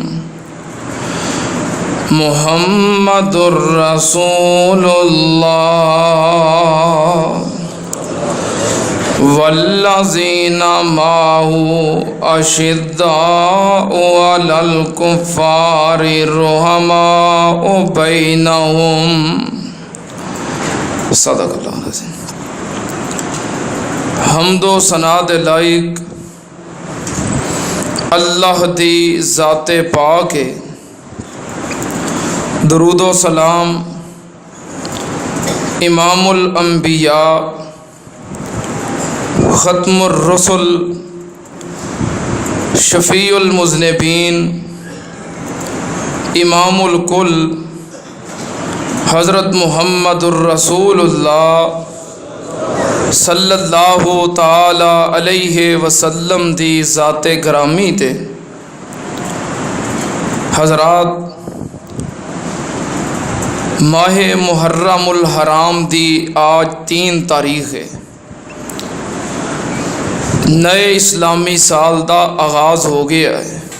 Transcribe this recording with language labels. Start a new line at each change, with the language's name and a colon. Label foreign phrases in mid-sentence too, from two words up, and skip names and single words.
Arabic: محمد رسول الله والذين معه أشداء على الكفار رحماء بينهم. صدق الله العظيم.
Punjabi: ਹਮਦੋ ਸਨਾ ਦੇ ਲਾਇਕ ਅੱਲਾਹ ਦੀ ਜ਼ਾਤੇ ਪਾਕ ਹੈ। ਦਰੂਦੋ ਸਲਾਮ
Arabic: إمام الأنبياء ختم الرسل شفيع المذنبين إمام الكل حضرت محمد رسول الله صلى الله تعالى عليه وسلم
Punjabi: ਦੀ ਜ਼ਾਤੇ ਗਰਾਮੀ ਤੇ। ਹਜ਼ਰਾਤ, ਮਾਹ ਮੁਹੱਰਮੁਲ ਹਰਾਮ ਦੀ ਅੱਜ 3 ਤਾਰੀਖ਼ ਹੈ।
Urdu: نئے اسلامی سال کا آغاز ہو گیا ہے.